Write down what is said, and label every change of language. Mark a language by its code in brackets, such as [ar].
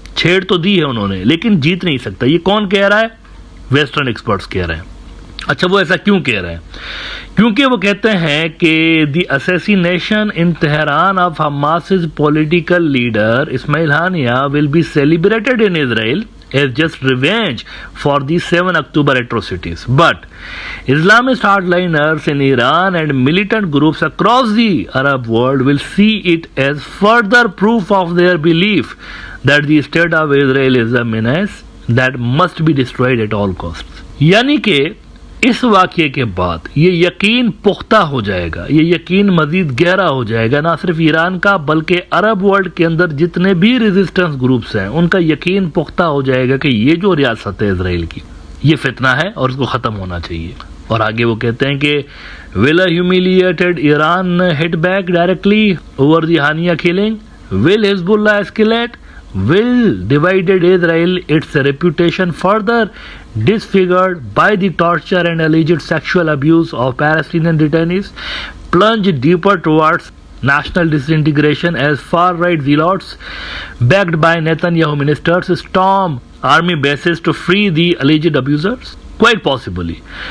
[ur] چھیڑ تو دی ہے انہوں نے لیکن جیت نہیں سکتا. یہ کون کہہ رہا ہے؟ ویسٹرن ایکسپرٹس کہہ رہے ہیں. اچھا وہ ایسا کیوں کہہ رہے ہیں؟ کیونکہ وہ کہتے ہیں کہ [en] The assassination in Tehran of Hamas's political leader Ismail Haniyeh will be celebrated in Israel as just revenge for the 7 October atrocities. But Islamist hardliners in Iran and militant groups across the Arab world will see it as further proof of their belief that the state of Israel is a menace that must be destroyed at all costs. [ur] یعنی کہ اس واقعے کے بعد یہ یقین پختہ ہو جائے گا, یہ یقین مزید گہرا ہو جائے گا, نہ صرف ایران کا بلکہ عرب ورلڈ کے اندر جتنے بھی ریزسٹنس گروپس ہیں ان کا یقین پختہ ہو جائے گا کہ یہ جو ریاست ہے اسرائیل کی یہ فتنہ ہے اور اس کو ختم ہونا چاہیے. اور آگے وہ کہتے ہیں کہ [en] will a humiliated Iran hit back directly over the Hania killing? Will Hezbollah escalate? Will divided Israel its reputation further disfigured by the torture and alleged sexual abuse of Palestinian detainees plunge deeper towards national disintegration as far-right zealots backed by Netanyahu ministers storm army bases to free the alleged abusers? Quite possibly.